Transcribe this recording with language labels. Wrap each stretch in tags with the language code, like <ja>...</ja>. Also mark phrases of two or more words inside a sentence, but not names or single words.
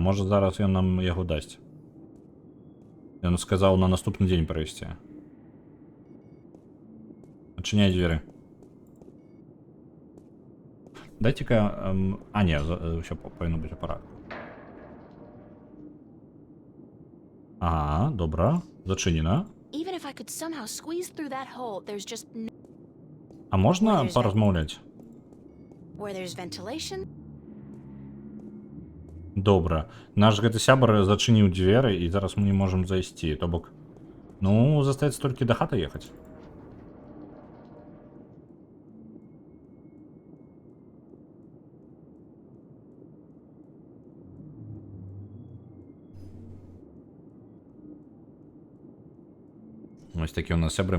<be>Можа, зараз ён нам яго дасць. Ён сказаў на наступны дзень прайсці. Адчыняй дзверы. Дайце-ка... не, ўсё павінна быць у парадку. Добра. Зачынена.</be> <en>Even if I could somehow squeeze through that hole, there's just no...</en> <be>А можна паразмаўляць?</be> <en>Where there's ventilation,</en> <be>Добра. Наш гэты сябар зачыніў дзверы, і зараз мы не можам зайсці. То бок, ну, застаецца толькі да хаты ехаць. Вось такі у нас сябры.</be>